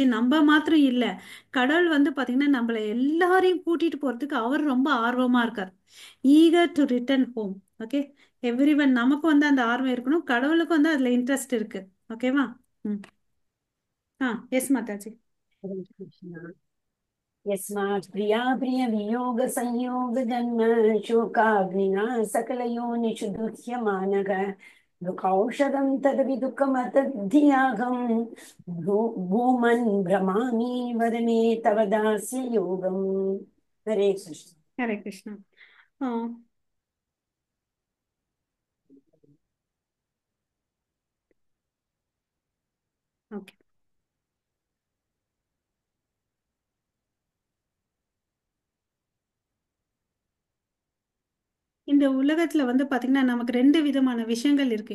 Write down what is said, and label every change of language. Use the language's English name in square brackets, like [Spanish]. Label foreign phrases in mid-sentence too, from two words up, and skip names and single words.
[Tamil] நம்ம மாத்திரம் இல்ல, கடவுள் வந்து பாத்தீங்கன்னா நம்மள எல்லாரையும் கூட்டிட்டு போறதுக்கு அவர் ரொம்ப ஆர்வமா இருக்கார். [English] eager to return home. okay, everyone. [Tamil] நமக்கு வந்து அந்த ஆர்வம் இருக்கணும், கடவுளுக்கு வந்து அதுல இன்ட்ரெஸ்ட் இருக்கு. ஓகேவா? ம். எஸ் மாதாஜி. [Sanskrit] हरे कृष्णा। यस्मात् प्रिया प्रिय वियोग संयोग जन्म शोकाग्निना सकलयोनिषु दुह्यमानः दुःखौषधं तदविदुःखमतद्धियाहं भूमन् भ्रमामि वद मे तव दास्य योगम्। हरे कृष्ण। [Tamil] ஹரே கிருஷ்ணா. ஓகே, இந்த உலகத்துல வந்து பாத்தீங்கன்னா நமக்கு ரெண்டு விதமான விஷயங்கள் இருக்கு.